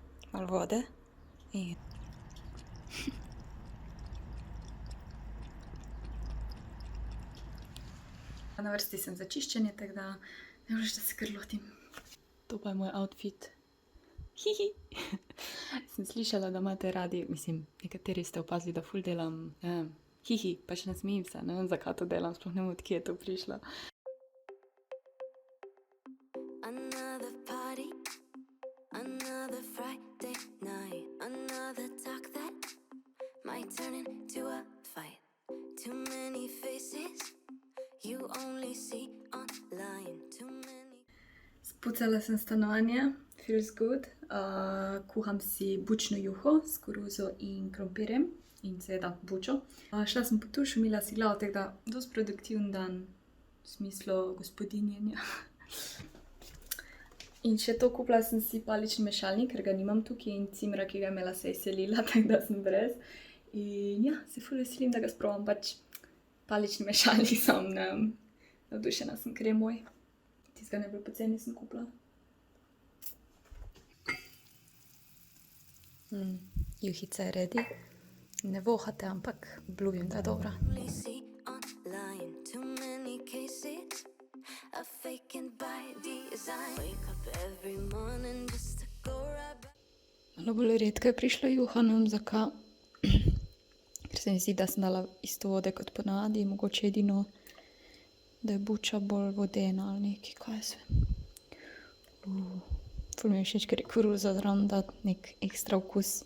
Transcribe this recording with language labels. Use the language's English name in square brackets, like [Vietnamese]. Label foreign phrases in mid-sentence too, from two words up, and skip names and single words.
[Slovenian] malo vode in na vrsti sem za čiščenje, tako da ne veš, da se kar lotim. To pa je moj outfit. Hihi. Sem slišala, da imate radi, mislim, nekateri ste opazili, da ful delam, hihi, pač ne smejim se, ne vem, zakaj to delam, sploh ne vem, od kje je to prišlo. [English] Another party, another Friday night, another talk that might turn into a fight. Too many faces you only see online. Too many. [Slovenian] Spucala sem stanovanje, [English] feels good. [Slovenian] Kuham si bučno juho s koruzo in krompirjem in seveda bučo. Šla sem po tuš, umila si glavo, tako da dosti produktiven dan v smislu gospodinjenja. In še to, kupila sem si palični mešalnik, ker ga nimam tukaj, in cimra, ki ga je imela, se je selila, tako da sem brez. In ja, se ful veselim, da ga sprobam, pač palični mešalnik sem, navdušena sem, ker je moj. Tistega najbolj poceni sem kupila. Juhica je ready. Ne vohate, ampak obljubim, da je dobra. [English] Only see online. Too many cases of faking by design. Wake up every morning just to go right back. [Slovenian] Malo bolj redko je prišla juha, ne vem zakaj. Ker se mi zdi, da sem dala isto vode kot ponavadi, mogoče edino, da je buča bolj vodena ali nekaj, kaj jaz vem. Ful mi je všeč, ker je koruza zraven da nek ekstra okus.